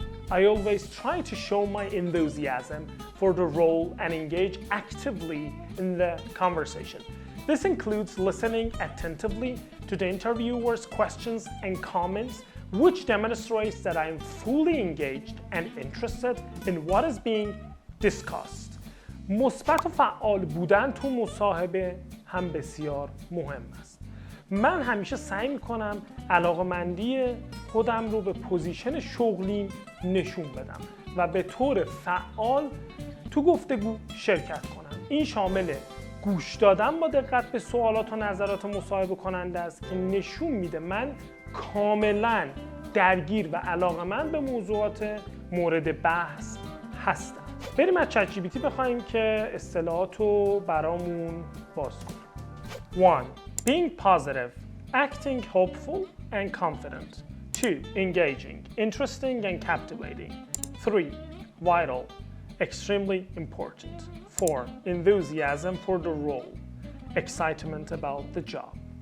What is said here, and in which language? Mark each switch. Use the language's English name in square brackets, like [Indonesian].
[English] I always try to show my enthusiasm for the role and engage actively in the conversation. This includes listening attentively to the interviewer's questions and comments which demonstrates that I am fully engaged and interested in what is being discussed. [Persian] مثبت و فعال بودن تو مصاحبه هم بسیار مهم است. من همیشه سعی میکنم علاقه‌مندی خودم رو به پوزیشن شغلیم نشون بدم و به طور فعال تو گفتگو شرکت کنم. این شامل گوش دادن با دقت به سوالات و نظرات مصاحبه کننده است که نشون میده من کاملا درگیر و علاقه‌مند به موضوعات مورد بحث هستم. بریم از چت جی پی تی بخوایم که اصطلاحات رو برامون باز کنه. 1. [English] Being positive, acting hopeful and confident. 2. Engaging, interesting and captivating. 3. Vital, extremely important. 4. Enthusiasm for the role, excitement about the job.